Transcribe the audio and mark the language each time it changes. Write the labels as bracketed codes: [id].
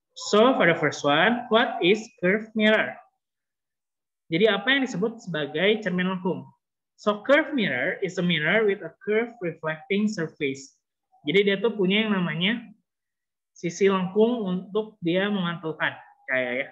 [en] So for the first one, what is curved mirror? [id] Jadi apa yang disebut sebagai cermin lengkung? [en] So curved mirror is a mirror with a curved reflecting surface. [id] Jadi dia tuh punya yang namanya sisi lengkung untuk dia memantulkan cahaya ya.